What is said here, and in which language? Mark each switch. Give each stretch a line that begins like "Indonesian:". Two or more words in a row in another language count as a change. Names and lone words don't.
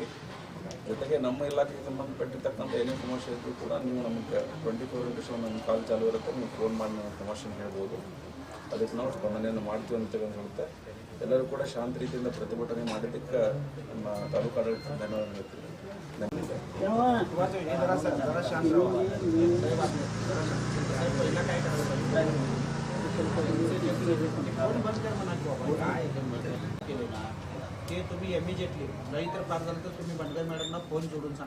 Kannada: ಜೊತೆಗೆ ನಮ್ಮ ಇಲಾಖೆಗೆ ಸಂಬಂಧಪಟ್ಟಿರ್ತಕ್ಕಂಥ ಏನೇ ಸಮಸ್ಯೆ ಇದ್ದರೂ ಕೂಡ ನೀವು ನಮಗೆ 24x7 ನಮ್ಮ ಕಾಲ್ ಚಾಲು ಇರುತ್ತೆ. ನೀವು ಫೋನ್ ಮಾಡಿ ನಮ್ಮ ಸಮಸ್ಯೆನ ಹೇಳ್ಬೋದು. ಅದಕ್ಕೆ ನಾವು ಸ್ಪಂದನೆಯನ್ನು ಮಾಡ್ತೀವಿ ಅಂತ ಹೇಳುತ್ತೆ. ಎಲ್ಲರೂ ಕೂಡ ಶಾಂತ ರೀತಿಯಿಂದ ಪ್ರತಿಭಟನೆ ಮಾಡಿದ್ದಕ್ಕೆ ನಮ್ಮ ತಾಲೂಕು ಆಡಳಿತ ಧನ್ಯವಾದ ಹೇಳ್ತೀವಿ.
Marathi: ते तुम्ही इमिजिएटली रईतर पार झालं तर तुम्ही बंडगर मॅडमना फोन जोडून सांगा.